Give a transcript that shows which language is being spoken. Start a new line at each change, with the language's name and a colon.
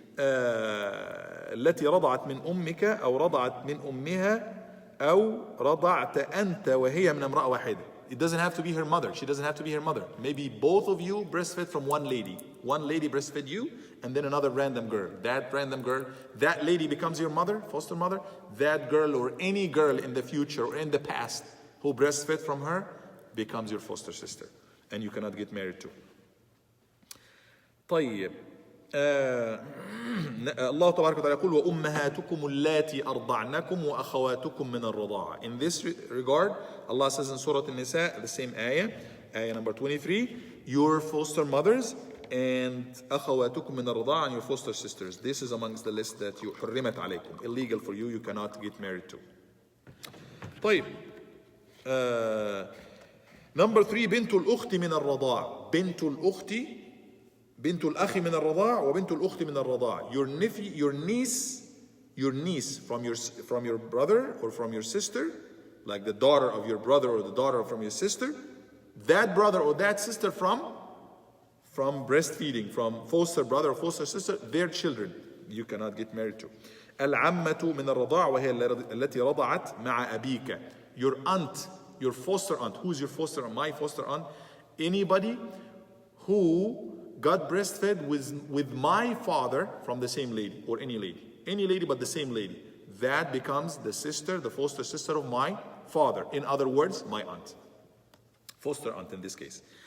Arabic: التي رضعت من أمك أو رضعت من أمها أو رضعت أنت وهي من امرأة واحدة.
English: It doesn't have to be her mother. She doesn't have to be her mother. Maybe both of you breastfed from one lady. One lady breastfed you, and then another random girl. That random girl, that lady becomes your mother, foster mother. That girl or any girl in the future or in the past who breastfed from her becomes your foster sister, and you cannot get married to. طيب.
Arabic: الله تبارك وتعالى يقول وأمهاتكم اللاتي أرضعنكم وأخواتكم من الرضاعة.
English: In this regard, Allah says in Surah An-Nisa, the same ayah, Ayah number 23, your foster mothers and
Arabic: أخواتكم من الرضاعة
English: and your foster sisters. This is amongst the list that you
Arabic: حرمت عليكم.
English: Illegal for you, you cannot get married to.
Arabic: طيب. Number 3, بنت الأخت من الرضاع. بنت الأخت بنت الأخ من الرضاع وبنت الأخت من الرضاع.
English: Your nephew, your niece from your brother or from your sister, like the daughter of your brother or the daughter from your sister, that brother or that sister from breastfeeding, from foster brother or foster sister, their children, you cannot get married to.
Arabic: العمة من الرضاع وهي التي رضعت مع أبيك.
English: Your aunt, your foster aunt. Who's your foster aunt? My foster aunt. Anybody who got breastfed with my father from the same lady or any lady. Any lady but the same lady. That becomes the sister, the foster sister of my father. In other words, my aunt. Foster aunt in this case.